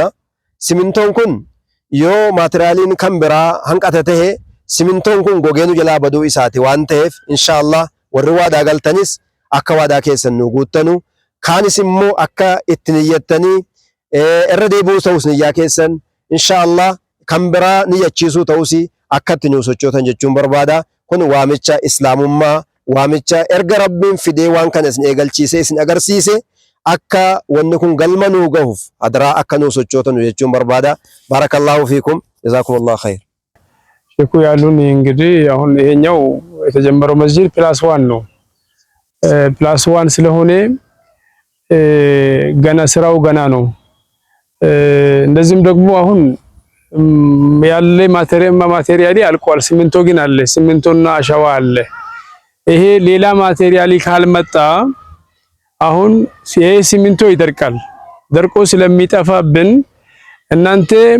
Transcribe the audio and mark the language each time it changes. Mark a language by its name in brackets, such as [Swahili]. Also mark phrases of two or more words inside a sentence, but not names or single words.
[Oromo] Simintoon kun yoo maatiraaliin kan biraa hanqata ta'e simintoon kun gogeenu jalaa baduu isaati waan ta'eef inshaallah warri waadaa galtanis akka waadaa keessan nu guuttanu kaanis immoo akka itti niyyattanii irra deebi'uu ta'us niyyaa keessan inshaallah kan biraa niyyachiisuu ta'us akka itti nu sochootan jechuun barbaada. Kun waamicha islaamummaa waamicha erga rabbiin fidee waan kana isin eegalchiisee isin agarsiise akka wanni kun galma nuu gahuuf adraa akka nuu sochootanu jechuun barbaada. [Arabic] بارك الله فيكم جزاكم الله خير። [Amharic] ሼኩ ያሉን እንግዲህ አሁን ይሄኛው የተጀመረው መስጂድ +1 ነው። +1 ስለሆነ ገና ስራው ገና ነው። እንደዚህም ደግሞ አሁን ያለ ማቴሪያሊ አልቋል። ሲሚንቶ ግን አለ። ሲሚንቶና አሸዋ አለ። ይሄ ሌላ ማቴሪያሊ ካልመጣ አሁን ይሄ ሲሚንቶ ይደርቃል። ደርቆ ስለሚጠፋብን እናንተ